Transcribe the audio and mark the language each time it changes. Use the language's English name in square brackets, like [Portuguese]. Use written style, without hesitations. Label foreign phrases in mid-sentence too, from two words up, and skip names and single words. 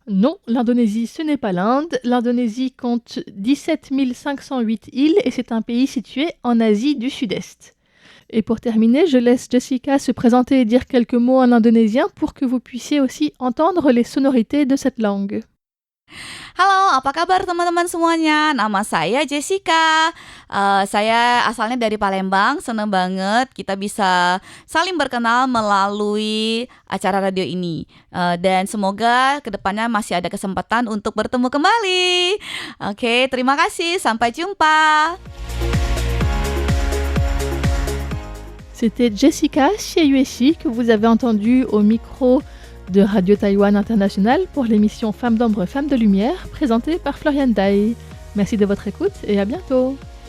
[French] Non, l'Indonésie, ce n'est pas l'Inde. L'Indonésie compte 17 508 îles et c'est un pays situé en Asie du Sud-Est. Et pour terminer, je laisse Jessica se présenter et dire quelques mots en indonésien pour que vous puissiez aussi entendre les sonorités de cette langue. [Indonesian] Halo, apa kabar teman-teman semuanya? Nama saya Jessica. Saya asalnya dari Palembang. Senang banget kita bisa saling berkenal melalui acara radio ini. Dan semoga kedepannya masih ada kesempatan untuk bertemu kembali. Oke, terima kasih. Sampai jumpa. [French] C'était Jessica Chieyuechi que vous avez entendu au micro de Radio Taïwan International pour l'émission Femmes d'ombre, Femmes de lumière, présentée par Florian Dai. Merci de votre écoute et à bientôt.